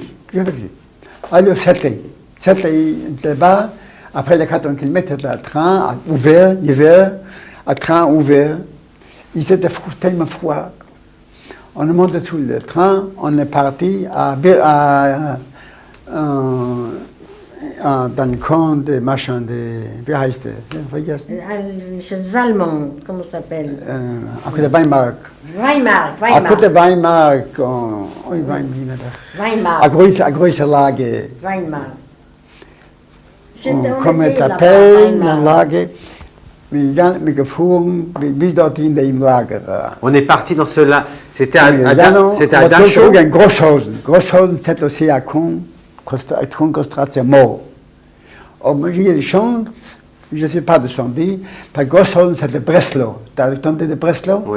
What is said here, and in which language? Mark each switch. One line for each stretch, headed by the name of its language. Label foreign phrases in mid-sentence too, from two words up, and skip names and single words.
French: Alors, c'était là-bas, après les 80 km, le train ouvert, l'hiver, un train ouvert. Il était tellement froid. On est monté sous le train, on est parti dans le camp des machins,
German: wie heißt der?
French: Chez les Allemands, comment ça s'appelle? À côté de Weimar. Weimar. À côté de Weimar, Weimar.
German: à große Lage. Weimar.
French: Comment s'appelle la Lage?
German: Wir gefahren bis dorthin im Lager.
French: On est parti dans ce lac. C'était à Dachau. Dachau. Grosshausen. Grosshausen, c'est aussi à concentration mort. Moi, j'ai eu la chance, je ne suis pas descendu, parce que Grosshausen, c'est de Breslau. Tu as entendu de Breslau? Oui.